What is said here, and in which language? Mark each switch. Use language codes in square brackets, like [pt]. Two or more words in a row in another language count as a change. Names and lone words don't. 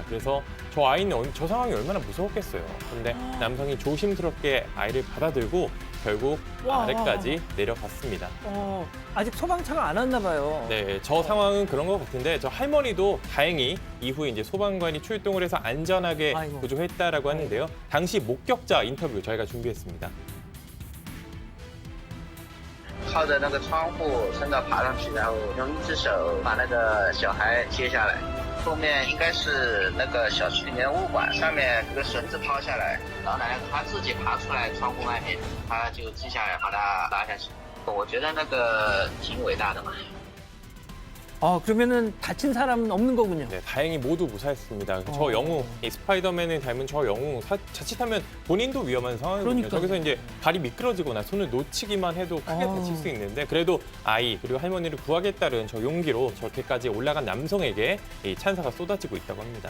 [ko] 그래서 저 상황이 얼마나 무서웠겠어요. 그런데 남성이 조심스럽게 아이를 받아들고 결국 와, 아래까지 내려갔습니다. 아직 소방차가 안 왔나 봐요. 네, 저 상황은 그런 것 같은데 저 할머니도 다행히 이후에 이제 소방관이 출동을 해서 안전하게 아이고. 구조했다라고 하는데요. 당시 목격자 인터뷰 저희가 준비했습니다. [zh] 靠着那个窗户顺道爬上去，然后用一只手把那个小孩接下来。后面应该是那个小区里面的物管，上面这个绳子抛下来，老奶奶她自己爬出来窗户外面，她就记下来把她拉下去。我觉得那个挺伟大的嘛。 [ko] 그러면은 다친 사람은 없는 거군요. 네, 다행히 모두 무사했습니다. 저 영웅, 이 스파이더맨을 닮은 저 영웅, 자칫하면 본인도 위험한 상황이거든요. 그러니까요. 저기서 이제 발이 미끄러지거나 손을 놓치기만 해도 크게 다칠 수 있는데 그래도 아이 그리고 할머니를 구하겠다는 저 용기로 저렇게까지 올라간 남성에게 이 찬사가 쏟아지고 있다고 합니다.